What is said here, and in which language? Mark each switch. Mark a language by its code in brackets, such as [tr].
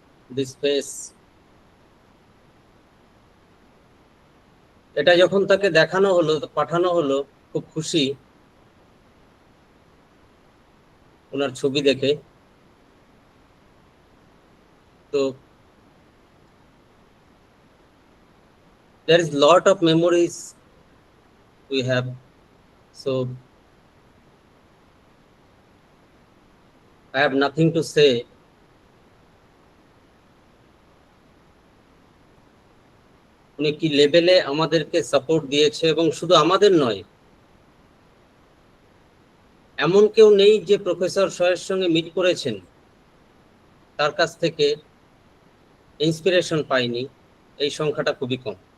[en] This space. [bn] এটা যখন তাকে দেখানো হলো, পাঠানো হলো, খুব খুশি ওনার ছবি দেখে। [en] তো there is lot of memories we have, so I have nothing to say. [bn] উনি কি লেভেলে আমাদেরকে সাপোর্ট দিয়েছে, এবং শুধু আমাদের নয়, এমন কেউ নেই যে প্রফেসর শয়ের সঙ্গে মিট করেছেন তার কাছ থেকে ইন্সপিরেশন পাইনি। এই সংখ্যাটা খুবই কম।